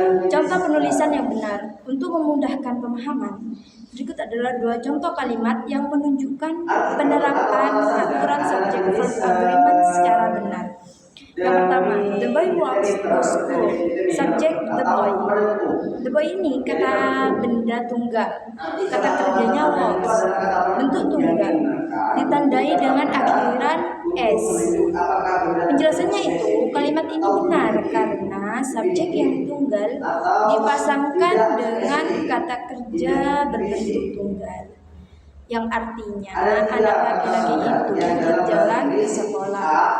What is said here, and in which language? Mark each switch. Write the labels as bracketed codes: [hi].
[id] Contoh penulisan yang benar. Untuk memudahkan pemahaman, berikut adalah 2 contoh kalimat yang menunjukkan penerapan aturan subject verb agreement secara benar. Yang pertama, [en] the boy walks to school. Subject the boy. [id] The boy ini kata benda tunggal. Kata kerjanya walks. Bentuk tunggal. Ditandai dengan akhiran s. Penjelasannya itu, kalimat ini benar karena subjek yang tunggal dipasangkan dengan kata kerja berbentuk tunggal, yang artinya anak laki-laki itu berjalan ke sekolah.